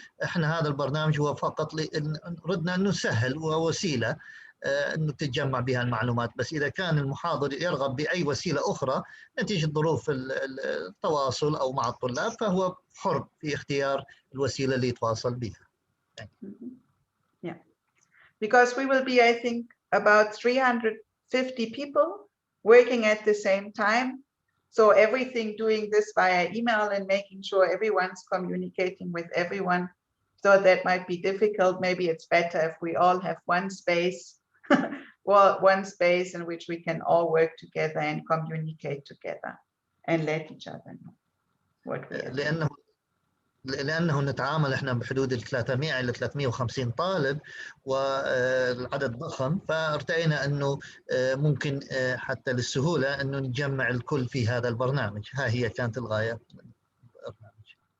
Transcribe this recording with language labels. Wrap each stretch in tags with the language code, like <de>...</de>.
<ar>احنا هذا البرنامج هو فقط ردنا انه سهل ووسيله انه تتجمع بها المعلومات، بس اذا كان المحاضر يرغب باي وسيله اخرى نتيجه ظروف التواصل او مع الطلاب فهو حر في اختيار الوسيله اللي يتواصل بها.</ar> <en>Yeah, because we will be, I think, about 350 people working at the same time. So everything doing this via email and making sure everyone's communicating with everyone. So that might be difficult. Maybe it's better if we all have one space, well, one space in which we can all work together and communicate together and let each other know what we are doing.</en> <ar>لأنه نتعامل احنا بحدود ال 300 إلى 350 طالب والعدد ضخم، فارتئينا أنه ممكن حتى للسهولة أنه نجمع الكل في هذا البرنامج. ها هي كانت الغاية من البرنامج.</ar>